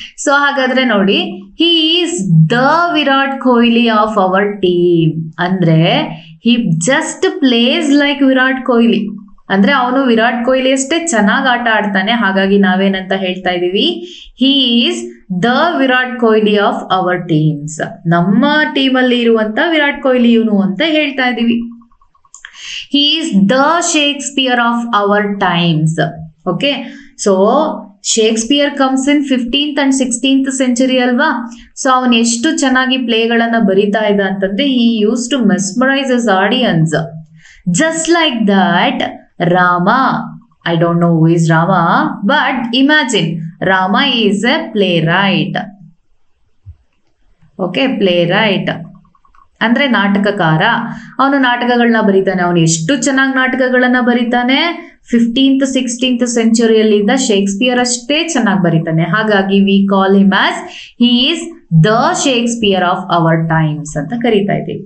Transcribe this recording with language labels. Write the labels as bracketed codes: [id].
[kn] So ಹಾಗಾದ್ರೆ ನೋಡಿ, [en] he is the Virat Kohli of our team [kn] ಅಂದ್ರೆ [en] He just plays like Virat Kohli. [kn] ಅಂದ್ರೆ ಅವನು ವಿರಾಟ್ ಕೊಹ್ಲಿ ಅಷ್ಟೇ ಚೆನ್ನಾಗಿ ಆಟ ಆಡ್ತಾನೆ. ಹಾಗಾಗಿ ನಾವೇನಂತ ಹೇಳ್ತಾ ಇದೀವಿ, [en] He is the Virat Kohli of our teams. [kn] ನಮ್ಮ ಟೀಮ್ ಅಲ್ಲಿ ಇರುವಂತ ವಿರಾಟ್ ಕೊಹ್ಲಿ ಇವನು ಅಂತ ಹೇಳ್ತಾ ಇದೀವಿ. [en] He is the Shakespeare of our times. Okay. So Shakespeare comes in 15th and 16th century [kn] ಅಲ್ವಾ. ಸೊ ಅವನು ಎಷ್ಟು ಚೆನ್ನಾಗಿ ಪ್ಲೇಗಳನ್ನ ಬರಿತಾ ಇದ್ದ ಅಂತಂದ್ರೆ, [en] he used to mesmerize his audience. Just like that, Rama, I don't know who is Rama, but imagine Rama is a playwright. [kn] Okay, playwright ಅಂದ್ರೆ ನಾಟಕಕಾರ. ಅವನು ನಾಟಕಗಳನ್ನ ಬರೀತಾನೆ. ಅವನು ಎಷ್ಟು ಚೆನ್ನಾಗಿ ನಾಟಕಗಳನ್ನ ಬರೀತಾನೆ. 15th 16th ಸೆಂಚುರಿಯಲ್ಲಿದ್ದ ಶೇಕ್ಸ್ಪಿಯರ್ ಅಷ್ಟೇ ಚೆನ್ನಾಗಿ ಬರೀತಾನೆ. ಹಾಗಾಗಿ [en] we call him as he is the Shakespeare of our times [kn] ಅಂತ ಕರಿತಾ ಇದ್ದೀವಿ.